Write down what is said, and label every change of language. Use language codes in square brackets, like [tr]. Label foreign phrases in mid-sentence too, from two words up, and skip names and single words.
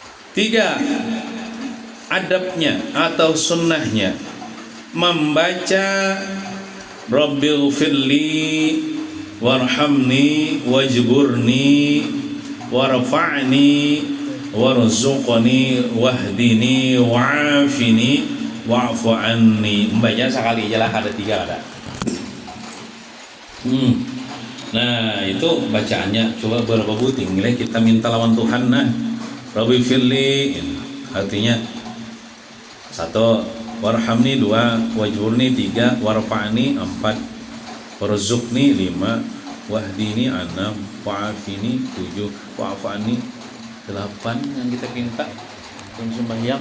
[bjn] Tiga, adabnya atau sunnahnya membaca [ar] رب اغفر لي وارحمني واجبرني وارفعني وارزقني واهدني وعافني واعف عني. [bjn] Membaca sekali aja lah, ada tiga ada. Nah itu bacaannya coba berapa buting nilai kita minta lawan Tuhan. Nah [ar] رب اغفر لي [bjn] artinya satu, warhamni dua, wajburni tiga, warfa'ni empat, warzuqni lima, wahdini enam, wa'afini tujuh, wa'afani delapan yang kita minta dalam sembahyang.